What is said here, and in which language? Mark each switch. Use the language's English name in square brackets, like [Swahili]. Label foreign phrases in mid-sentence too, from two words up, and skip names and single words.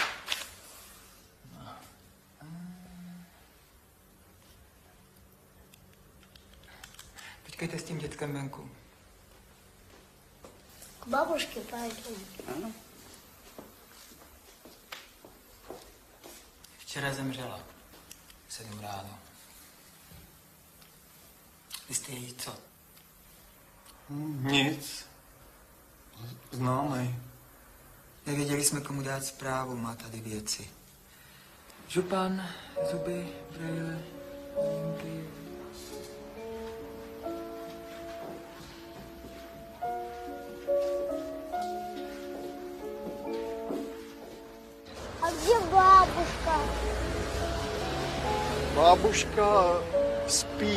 [Czech] Počkejte s tím dětkem venku. [Russian] К бабушке пойду. [Czech] Včera zemřela. 7 ráno. Vy jste její co? Nic. Známej. Nevěděli jsme, komu dát zprávu, má tady věci. Župan, zuby, brejle, hodinky. [Russian] А где бабушка? [Czech] Bábuška spí.